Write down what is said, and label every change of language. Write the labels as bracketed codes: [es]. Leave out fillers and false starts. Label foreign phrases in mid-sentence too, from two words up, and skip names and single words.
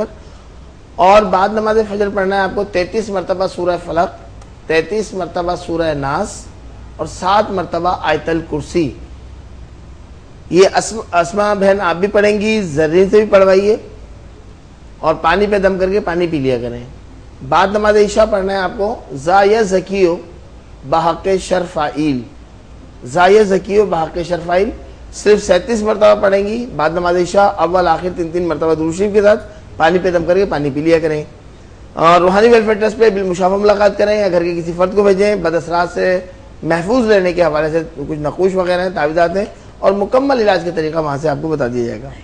[ur] اور بعد نماز فجر پڑھنا ہے آپ کو 33 مرتبہ سورہ فلق، 33 مرتبہ سورہ ناس اور 7 مرتبہ آیت الکرسی. یہ اسما بہن آپ بھی پڑھیں گی، زرین سے بھی پڑھوائیے، اور پانی پہ دم کر کے پانی پی لیا کریں. بعد نماز عشاء پڑھنا ہے آپ کو زا زکیو بحق شرفائل، زا زکیو بحق شرفائل، صرف 37 مرتبہ پڑھیں گی بعد نماز عشاء، اول آخر 3 مرتبہ درود شریف کے ساتھ پانی پہ دم کر کے پانی پی لیا کریں. اور روحانی ویلفیئر ٹرسٹ پہ بالمشافہ ملاقات کریں یا گھر کے کسی فرد کو بھیجیں. بد اثرات سے محفوظ رہنے کے حوالے سے کچھ نقوش وغیرہ ہیں، تعویذات ہیں، اور مکمل علاج کا طریقہ وہاں سے آپ کو بتا دیا جائے گا.